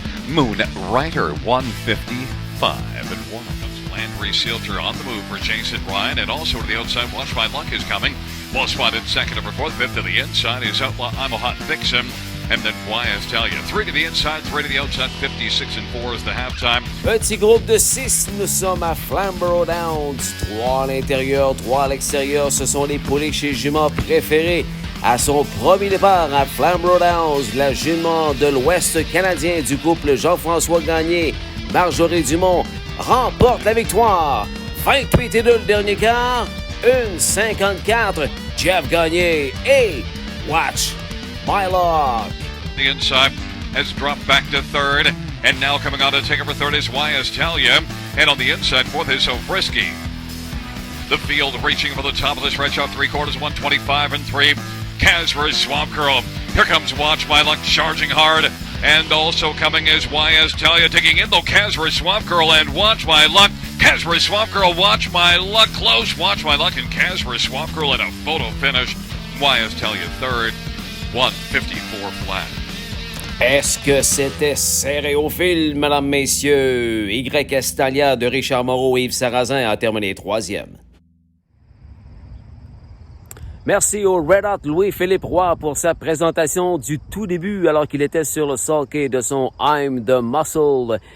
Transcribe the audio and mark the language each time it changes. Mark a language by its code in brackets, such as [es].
[en] Moonrider, 155-1. Landry Sealter on the move for Jason Ryan, and also to the outside, Watch My Luck is coming. Well spotted second over fourth, fifth to the inside is Outlaw I'm a Hot Vixen, and then YSTelia. 3 to the inside, 3 to the outside, 56-4 is the halftime. [fr] Petit groupe de 6, nous sommes à Flamborough Downs. 3 à l'intérieur, 3 à l'extérieur, ce sont les poulets chez Jument préférés. À son premier départ à Flamborough Downs, la jument de l'Ouest canadien du couple Jean-François Gagné, Marjorie Dumont, remporte la victoire. 28 et 2 le dernier quart. 1,54. Jeff Gagné et Watch My Luck. [en] The inside has dropped back to third. And now coming on to take over third is YSTelia. And on the inside, fourth is So Frisky. The field reaching for the top of the stretch off 3/4, 125-3. Casper Swamp Girl. Here comes Watch My Luck charging hard. And also coming is YSTelia, taking in though Casper Swamp Girl and Watch My Luck. Casper Swamp Girl, Watch My Luck, close. Watch My Luck and Casper Swamp Girl in a photo finish. YSTelia third, 154 flat. [fr] Est-ce que c'était serré au fil, mesdames, messieurs? Y Estalia de Richard Moreau et Yves Sarrazin a terminé troisième. Merci au Red Hot Louis-Philippe Roy pour sa présentation du tout début alors qu'il était sur le sulky de son I'm the Muscle.